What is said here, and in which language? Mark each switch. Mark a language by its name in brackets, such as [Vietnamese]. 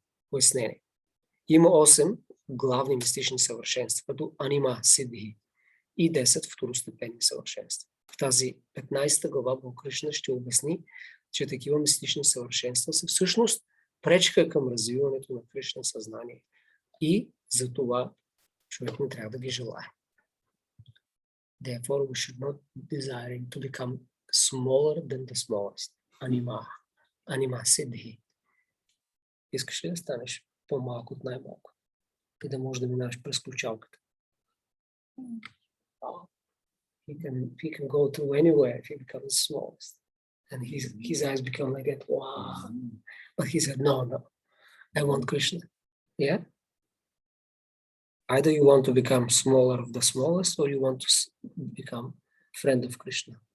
[Bulgarian] Пояснение. Има 8 главни мистични съвършенства, като анима, сидхи и 10 второстепенни съвършенства. В тази 15 глава Бог Кришна ще обясни, че такива мистични съвършенства са всъщност пречка към развиването на Кришна съзнание и за това човек не трябва да ги желае. [English] Therefore, we should not desire to become smaller than the smallest. Anima siddhi. [Bulgarian] Искаш ли да станеш по-малко от най-малко и да можеш да минаш през ключалката? [English] He can go through anywhere if he becomes the smallest. And his eyes become like that. Wow. But he said, no, I want Krishna. Yeah? Either you want to become smaller of the smallest or you want to become friend of Krishna.